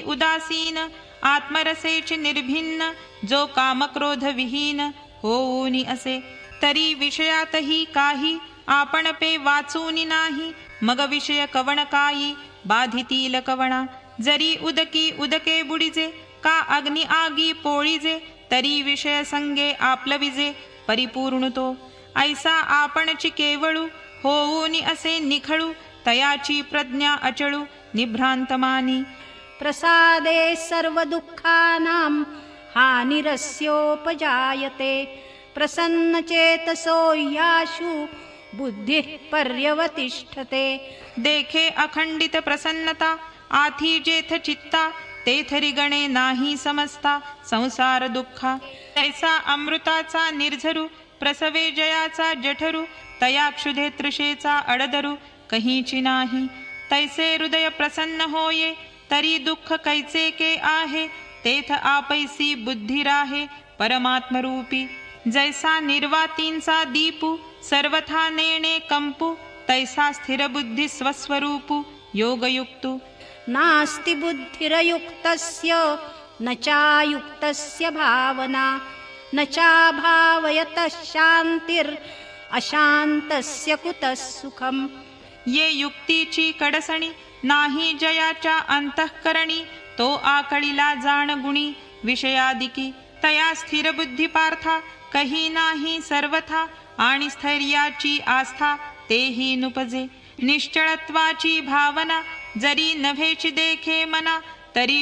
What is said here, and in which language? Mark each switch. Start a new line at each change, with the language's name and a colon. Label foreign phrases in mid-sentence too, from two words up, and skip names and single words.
Marathi: उदासीन आत्मरसेच निर्भिन्न जो कामक्रोध विहीन होऊनी असे तरी विषयातही काही आपण पे वाचूनी नाही मग विषय कवण काही बाधितील कवणा जरी उदकी उदके बुडिजे का अग्नि आगी पोळीजे तरी विषय संगे आपलविजे परिपूर्ण तो ऐसा आपणची केवळू होऊनी असे निखळू तयाची प्रज्ञा अचळू निभ्रांत मानी
Sanskrit: प्रसादे सर्व दुःखानां हानिरस्योपजायते प्रसन्नचेतसो याशु बुद्धिः पर्यवतिष्ठते
Marathi: देखे अखंडित प्रसन्नता आथी जेथ चित्ता तेथरी गणे नाही समजता संसार दुःखा तैसा अमृताचा निर्झरू प्रसवे जयाचा जठरू तया क्षुधे तृषेचा अडदरू कहीची नाही तैसे हृदय प्रसन्न होये तरी दुःख कैचे के आहे तेथ आपैसी बुद्धी राहे परमात्मरूपी जैसा निर्वातींचा दीपू सर्वथा नेणे कंपू तैसा स्थिर बुद्धी स्वस्वरूपू योगयुक्तू
Sanskrit: नास्ति बुद्धिरयुक्तस्य न चायुक्तस्य भावना न चाभावयतः शान्तिर् अशान्तस्य कुतः सुखम्
Marathi: ये युक्तीची कडसणी नाही जयाच्या अंतःकरणी तो आकळीला जाण गुणी विषयादिकी तया स्थिर बुद्धी पार्था कही नाही सर्वथा आणि स्थैर्याची आस्था तेही नुपजे निश्चळत्वाची भावना जरी नभेची देखे मना तरी